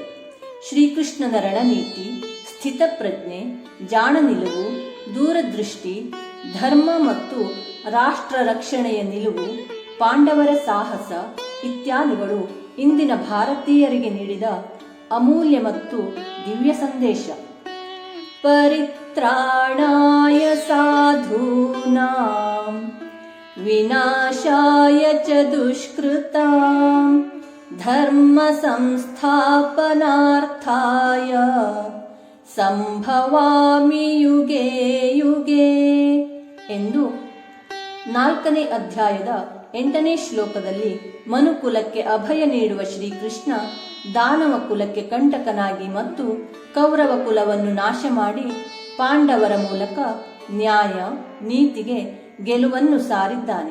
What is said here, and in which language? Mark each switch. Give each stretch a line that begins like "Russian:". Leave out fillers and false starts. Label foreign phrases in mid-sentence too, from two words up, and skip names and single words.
Kannada: ಶ್ರೀಕೃಷ್ಣನ ರಣನೀತಿ, ಸ್ಥಿತಪ್ರಜ್ಞೆ, ಜಾಣ ನಿಲುವು, ದೂರದೃಷ್ಟಿ, ಧರ್ಮ ಮತ್ತು ರಾಷ್ಟ್ರ ರಕ್ಷಣೆಯ ನಿಲುವು, ಪಾಂಡವರ ಸಾಹಸ ಇತ್ಯಾದಿಗಳು ಇಂದಿನ ಭಾರತೀಯರಿಗೆ ನೀಡಿದ ಅಮೂಲ್ಯ ಮತ್ತು ದಿವ್ಯ ಸಂದೇಶ.
Sanskrit: ಪರಿತ್ರಾಣಾಯ ಸಾಧೂನಾಂ ವಿನಾಶಾಯ ಚ ದುಷ್ಕೃತಾಂ ಧರ್ಮ ಸಂಸ್ಥಾಪನಾರ್ಥಾಯ ಸಂಭವಾಮಿ ಯುಗೇ ಯುಗೇ
Kannada: ಎಂದು 4ನೇ ಅಧ್ಯಾಯದ 8ನೇ ಶ್ಲೋಕದಲ್ಲಿ ಮನುಕುಲಕ್ಕೆ ಅಭಯ ನೀಡುವ ಶ್ರೀಕೃಷ್ಣ ದಾನವ ಕುಲಕ್ಕೆ ಕಂಟಕನಾಗಿ ಮತ್ತು ಕೌರವ ಕುಲವನ್ನು ನಾಶ ಮಾಡಿ ಪಾಂಡವರ ಮೂಲಕ ನ್ಯಾಯ, ನೀತಿಗೆ ಗೆಲುವನ್ನು ಸಾರಿದ್ದಾನೆ.